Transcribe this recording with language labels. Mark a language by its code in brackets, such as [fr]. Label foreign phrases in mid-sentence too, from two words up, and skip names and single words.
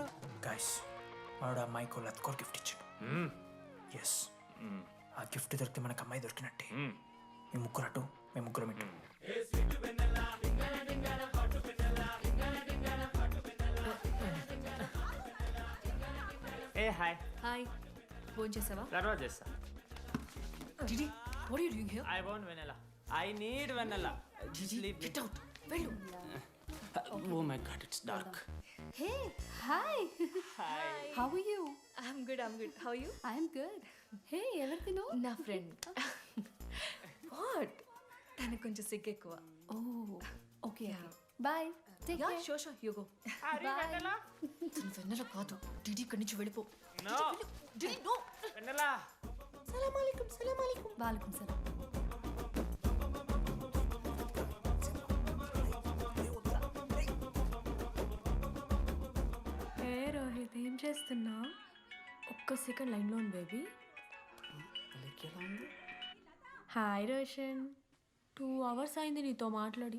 [te] గైస్ వాడు అమ్మాయికి లత్కోర్ గిఫ్ట్ ఇచ్చాడు. ఎస్, ఆ గిఫ్ట్ దొరికితే మనకు అమ్మాయి దొరికినట్టే. మీ ముగ్గురు అటు, మేము ముగ్గురం ఇటు. ఏ హాయ్. హాయ్, ఫోన్ చేసావా? తర్వాత చేస్తా. డిడి, [en] what are you doing here? I want vanilla. I need vanilla. Just leave me. Get out. వెళ్ళు. Oh my god, it's dark. Hey, hi. Hi. How are you? I'm good. How are you? I'm good. [te] Hey, ఎవరిది నువ్వు? నా ఫ్రెండ్. What? తనకు కొంచెం సిగ్గు ఎక్కువ. [en] Oh, okay. Bye. Take care. Sure. You go. Bye. Vanilla? [te] తను వెన్నెల కాదు. డిడి ఇక్కడి నుంచి వెళ్ళిపో. [en] No. [te] డిడి, [en] no. Vanilla. [ar] سلام عليكم. وعليكم سلام. [te] రోహిత్ ఏం చేస్తున్నా? ఒక్క సెకండ్ లైన్లో ఉంది బేబీ. హాయ్ రోషన్, 2 hours అయింది నీతో మాట్లాడి.